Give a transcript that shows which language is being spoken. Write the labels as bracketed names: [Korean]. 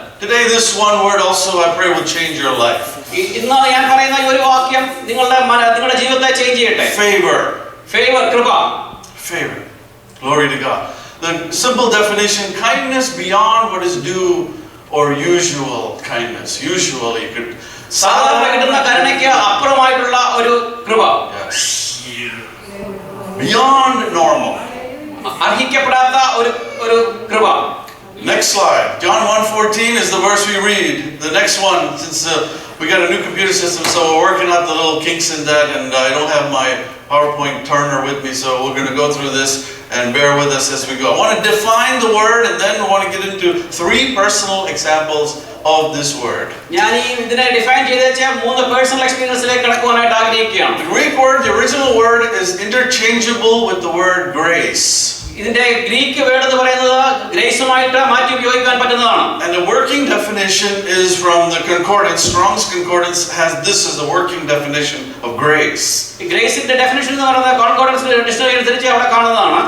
[English] Today this one word also I pray will change your life. [Malayalam] ഇന്ന് ഞാൻ പറയുന്ന ഈ ഒരു വാക്യം നിങ്ങളുടെ ജീവിതത്തെ ചേഞ്ച് ചെയ്യട്ടെ. [English] Favor. [Malayalam] കൃപ. [English] Favor. Glory to God. The simple definition: kindness beyond what is due or usual kindness. Usually you could [Malayalam] സാധാരണ കിട്ടുന്ന കരുണയ്ക്ക് അപ്പുറമായിട്ടുള്ള ഒരു കൃപ. [English] Yes. Beyond normal. [Malayalam] അർഹിക്കപ്പെടാത്ത ഒരു കൃപ. [English] Next slide. John 1:14 is the verse we read. The next one, since we got a new computer system, so we're working out the little kinks in that, and I don't have my PowerPoint turner with me, so we're going to go through this and bear with us as we go. I want to define the word, and then we want to get into 3 personal examples of this word. [Malayalam] ഞാൻ ഇതിനെ define ചെയ്തുവെച്ച 3 personal എക്സ്പീരിയൻസിലേക്ക് കടക്കുവാനായിട്ട് ആഗ്രഹിക്കുകയാണ്. [English] The Greek word, the original word, is interchangeable with the word grace. [Malayalam] ഇതിന്റെ Greek word എന്ന് പറയുന്നത് ഗ്രേസുമായിട്ട് മാറ്റി ഉപയോഗിക്കാൻ പറ്റുന്നതാണ്. [English] And the working definition is from the concordance. Strong's concordance has this as the working definition of grace. [Malayalam] ഗ്രേസിന്റെ definition എന്ന് പറയുന്നത് concordance dictionary അനുസരിച്ച് അവിടെ കാണുന്നതാണ്.